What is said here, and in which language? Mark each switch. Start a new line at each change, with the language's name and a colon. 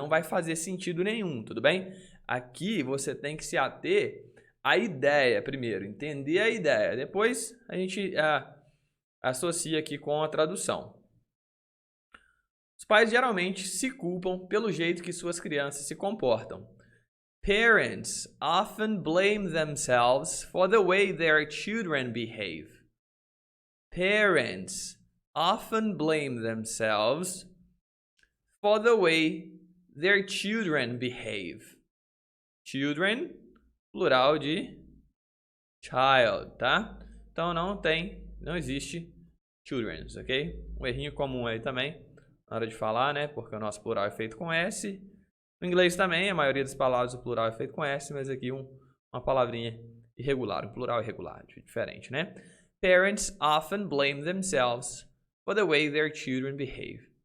Portuguese: Não vai fazer sentido nenhum, tudo bem? Aqui você tem que se ater à ideia primeiro, entender a ideia. Depois a gente associa aqui com a tradução. Os pais geralmente se culpam pelo jeito que suas crianças se comportam.
English: Parents often blame themselves for the way their children behave. Parents often blame themselves for the way their children behave.
Portuguese: Children, plural de child, tá? Então não existe children's, ok? Um errinho comum aí também, na hora de falar, né? Porque o nosso plural é feito com S. No inglês também, a maioria das palavras o plural é feito com S, mas aqui uma palavrinha irregular, um plural irregular, diferente, né?
English: Parents often blame themselves for the way their children behave.